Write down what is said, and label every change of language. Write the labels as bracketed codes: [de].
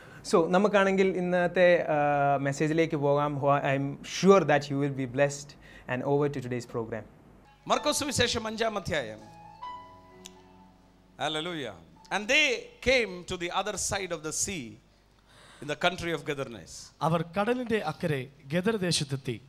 [ml] So, നമുക്കാണെങ്കിൽ ഇന്നത്തെ മെസ്സേജിലേക്ക് പോകാം. [en] I am sure that you will be blessed, and over to today's program. [ml] മർക്കോസ് സുവിശേഷം 5-ാം അധ്യായം. [en] Hallelujah. And they came to the other side of the sea, in the country of Gadarnes. [ml] അവർ കടലിന്റെ അക്കരെ gather ദേശത്തെത്തി.